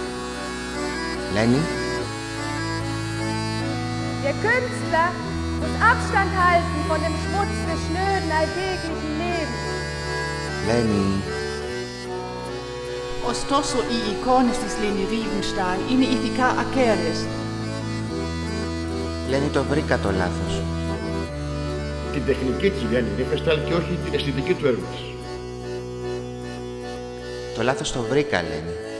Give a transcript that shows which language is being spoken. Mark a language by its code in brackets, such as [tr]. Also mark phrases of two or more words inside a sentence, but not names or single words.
[de] Leni? Der Künstler muss Abstand halten von dem Schmutz des schnöden alltäglichen Lebens. Leni. [el] Ωστόσο, οι εικόνες της Λένι Ρίβενσταλ είναι ηθικά ακέραιες. Λένι, το βρήκα το λάθος. Την τεχνική της Λένι Ρίβενσταλ και όχι την αισθητική του έργου της. Το λάθος το βρήκα, Λένι.